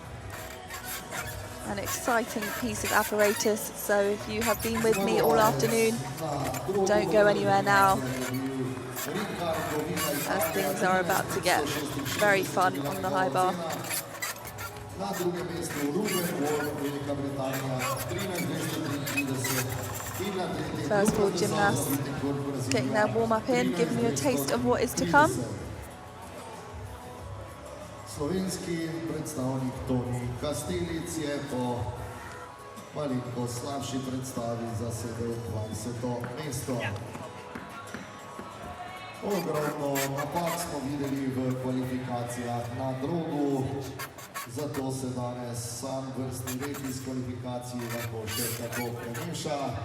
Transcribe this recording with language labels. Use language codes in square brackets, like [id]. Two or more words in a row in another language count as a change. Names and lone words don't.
[en] An exciting piece of apparatus, so if you have been with me all afternoon, don't go anywhere now, as things are about to get very fun on the high bar. First four gymnasts getting their warm-up in, giving you a taste of what is to come. [sl] Slovenski predstavnik Toni Kastilic je po malenko slabši predstavi zasedel 20. mesto. Ogromno napak smo videli v kvalifikacijah na drogu, zato se danes sam vrstni red iz kvalifikacij lahko še tako premeša.